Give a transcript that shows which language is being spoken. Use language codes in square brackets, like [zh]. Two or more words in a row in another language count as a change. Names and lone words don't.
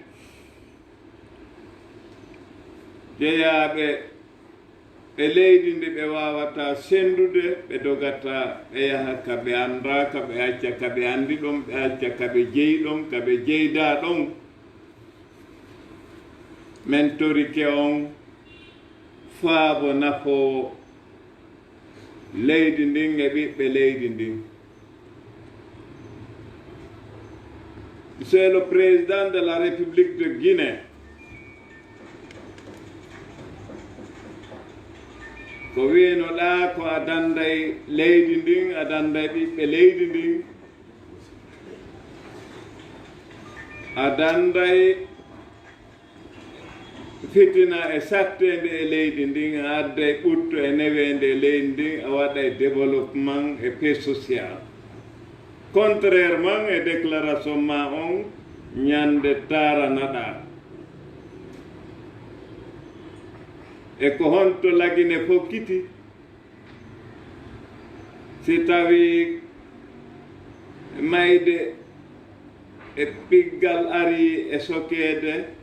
[ff] jeeyaɓe e leydi ndi ɓe wawata sendude ɓe dogata ɓe yaha ka ɓe anda ka ɓe acca ka ɓe andi ɗon ɓe acca ka ɓe jeyi ɗon ka ɓe jeyda ɗon men torike on faabo nafowo leydi ndin e ɓiɓɓe leydi ndin [fr] c'est le président de la République de Guinée [ff] ko wiynoɗa ko a danday leydi ndin a danday ɓiɓɓe leydi ndin a danday fitina e sattede e leydi ndin a adday ɓutto e newende e leydi ndin a waɗa e [fr] développement et paix social [ff] contrairement e déclaration ma on ñande taranaɗa e ko honto lagine fokkiti si tawi mayde e piggal ari e sokede